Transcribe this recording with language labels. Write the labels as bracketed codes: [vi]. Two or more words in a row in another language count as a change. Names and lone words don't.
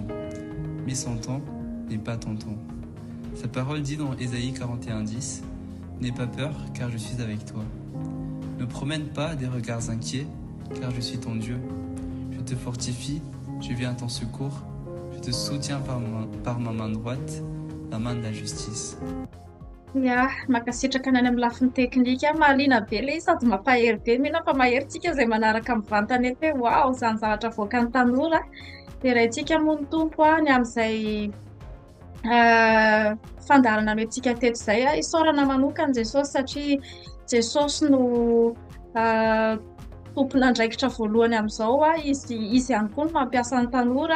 [fr] Mais son temps n'est pas ton temps. Sa parole dit dans Ésaïe 41:10, « N'aie pas peur, car je suis avec toi. Ne promène pas des regards inquiets, car je suis ton Dieu. Je te fortifie, je viens à ton secours, je te soutiens par ma main droite, la main de la justice. » [mg] Ia, makasitraka any amin'ny lafiny teknika mahaliana be ilay sady mampahery be mihina fa maherytsika izay manaraka mivantana eto hoe wow, izany zavatra voakan'ny tanora. Dia raintsika moa ny tompo ny amin'izay fandarana noentsika teto izay isaorana manokana Jesosy satria Jesosy no tompon'andraikitra voalohany amin'izao izy ihany koa no mampiasa ny tanora.